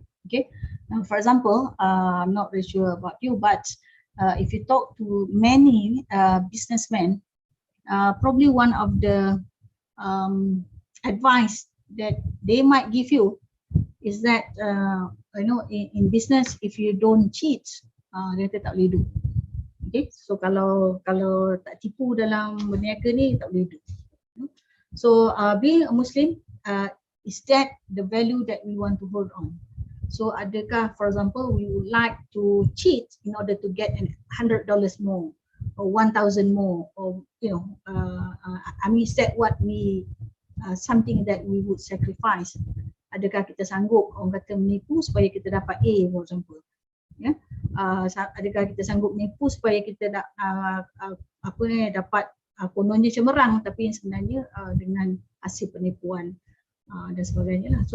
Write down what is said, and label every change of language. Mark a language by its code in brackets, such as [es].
[en] Okay, now for example, I'm not really sure about you, but if you talk to many businessmen, probably one of the advice that they might give you is that in business, if you don't cheat, [ms] dia tak boleh hidup. [en] Okay, so [ms] kalau tak tipu dalam berniaga ni, tak boleh hidup. [en] So being a Muslim, is that the value that we want to hold on? So [ms] adakah, [en] for example, we would like to cheat in order to get $100 more or 1,000 more, or I mean, is that what we something that we would sacrifice? [ms] Adakah kita sanggup, orang kata, menipu supaya kita dapat A, [en] for example? [ms] Ya, adakah kita sanggup menipu supaya kita dapat kononnya cemerlang, tapi sebenarnya dengan hasil penipuan dan sebagainya lah.